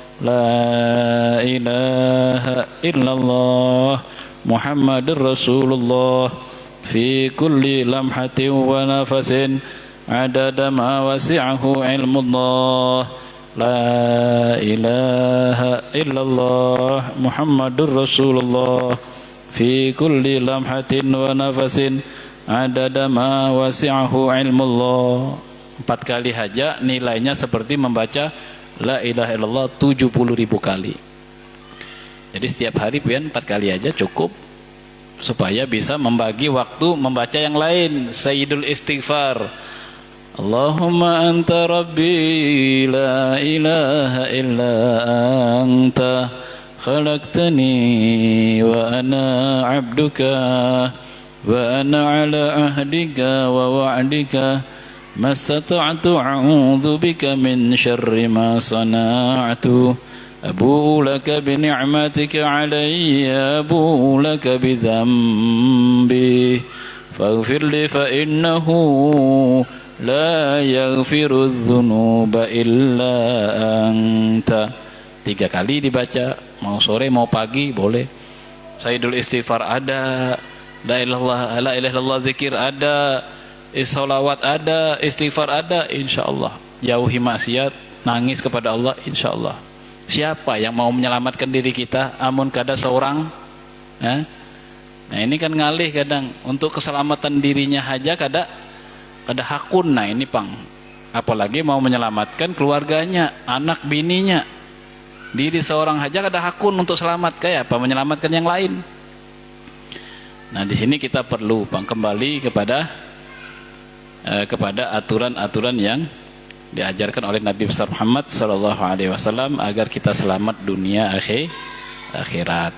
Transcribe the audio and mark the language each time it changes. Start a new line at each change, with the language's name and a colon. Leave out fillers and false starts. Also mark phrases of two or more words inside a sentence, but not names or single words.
Arabic: لا إله إلا الله محمد رسول الله في كل لمحة ونفس عدد ما وسعه علم الله. لا إله إلا الله محمد رسول الله في كل لمحة ونفس عدد ما وسعه علم الله.
Banjar: 4 kali haja nilainya seperti membaca la ilaha illallah 70.000 kali. Jadi setiap hari pian 4 kali aja cukup supaya bisa membagi waktu membaca yang lain.
Arabic: سيد الاستغفار، اللهم أنت ربي لا إله إلا أنت خلقتني و أنا عبدك وأنا على عهدك ووعدك ما استطعت أعوذ بك من شر ما صنعت أبوء لك بنعمتك علي أبوء لك بذنبي فاغفر لي فإنه لا يغفر الذنوب إلا أنت.
Indonesian: 3 kali dibaca, mau sore mau pagi boleh.
Arabic: سيد الاستغفار ada, لا إله إلا الله
Indonesian: zikir ada, sholawat ada, istighfar ada, insyaallah. Jauhi maksiat, nangis kepada Allah, insyaallah.
Banjar: Siapa yang mau menyelamatkan diri kita amun kada seorang? Nah ini kan ngalih kadang untuk keselamatan dirinya aja kada hakun. Nah ini pang, apalagi mau menyelamatkan keluarganya, anak bininya, diri seorang aja kada hakun untuk selamat, kayak apa menyelamatkan yang lain.
Indonesian: Nah di sini kita perlu pang kembali kepada aturan-aturan yang diajarkan oleh Nabi besar Muhammad SAW agar kita selamat dunia akhirat.